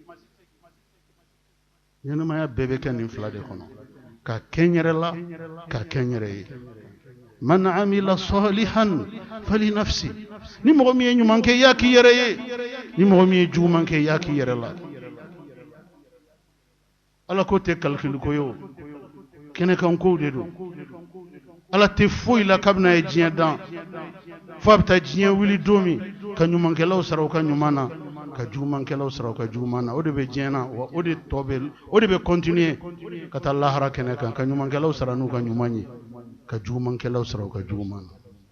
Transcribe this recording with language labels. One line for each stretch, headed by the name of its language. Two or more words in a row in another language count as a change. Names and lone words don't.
Bambara: ɲɛnamaya bɛɛ bɛ kɛ nin fila de kɔnɔ ka kɛ n yɛrɛ la ka kɛ n yɛrɛ ye
Arabic: من عمل صالحا فلنفسه
Bambara: ni mɔgɔ min ye ɲuman kɛ i y'a k'i yɛrɛ ye ni mɔgɔ min ye juguman kɛ i y'a k'i yɛrɛ la ala ko tɛ calcul ko ye o kɛnɛkan kow de don ala tɛ foyi la kabini ye diɲɛ dan fo a bɛ taa diɲɛ wuli don min ka ɲumankɛlaw sara u ka ɲuman na ka jugumankɛlaw sara u ka juguman na o de bɛ diɲɛ na wa o de bɛ continuer ka taa lahara kɛnɛ kan ka ɲumankɛlaw sara n'u ka ɲuman ye ka jugumankɛlaw sara u ka juguman na